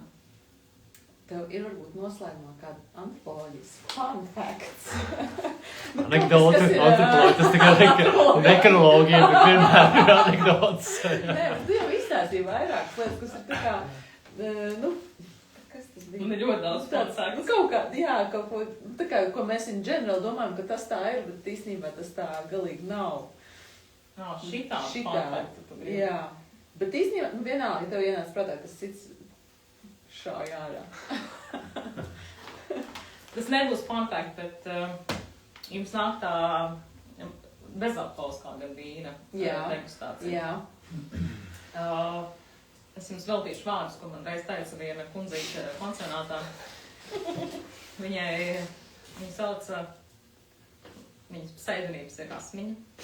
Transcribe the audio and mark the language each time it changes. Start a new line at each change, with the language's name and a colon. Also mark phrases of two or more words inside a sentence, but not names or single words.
Latvian: Tev ir varbūt noslēgumā kāda antropoloģijas
English: fun facts.
Latvian: Anekdote, antropoloģija, tas tikai nekrologija, bet vienmēr ir anekdotes. Nē, tu jau izstāstīji vairākas lietas, kas ir tā kā, kas tas bija? Un ir ļoti daudz tāds kaut kā, kaut ko, tā kā, ko mēs
English: in general
Latvian: domājam, ka tas tā ir, bet īstenībā tas tā galīgi nav. Šitā. Jā, bet īstenībā, vienalga, ja tev ienāc prātā, kas cits šauj ārā. Tas nebūs
English: fun fact,
Latvian: bet jums nāk tā bezalkoholiskā vīna degustācija. Jā. Es jums veltīšu vārdus, ko man reiz teica viena kundzīte pansionātā. Viņa sauc, viņas pseidonības ir Rasmiņa.